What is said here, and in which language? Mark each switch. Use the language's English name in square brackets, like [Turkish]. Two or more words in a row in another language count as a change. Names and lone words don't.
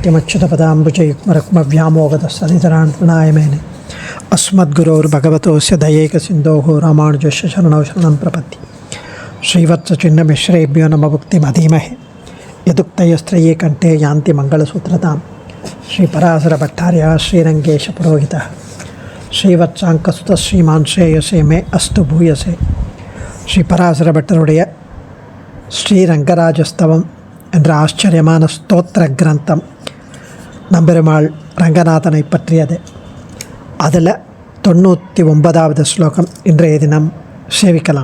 [Sanskrit] नित्यमच्युतपदाम्बुजयुग्मरुक्मव्यामोगतस्तदितरान्तनाय मेने अस्मद्गुरोर्भगवतोऽस्य दयैकसिन्धोः रामानुजस्य शरणौ शरणं प्रपद्ये श्रीवत्सचिह्नमिश्रेभ्यो नमः भुक्तिमधीमहे यदुक्तयस्त्रये कण्ठे यान्ति मङ्गलसूत्रतां श्रीपराशरभट्टार्यः श्रीरङ्गेशपुरोहितः श्रीवत्साङ्कसुतः श्रीमान् श्रेयसे मे अस्तु भूयसे [Tamil] ஸ்ரீபராசரபட்டருடைய ஸ்ரீரங்கராஜஸ்தவம் என்ற ஆச்சரியமான ஸ்தோத்திர கிரந்தம் நம்பெருமாள் ரங்கநாதனை பற்றியது. அதில் 99வது ஸ்லோகம் இன்றைய தினம் சேவிக்கலாம்.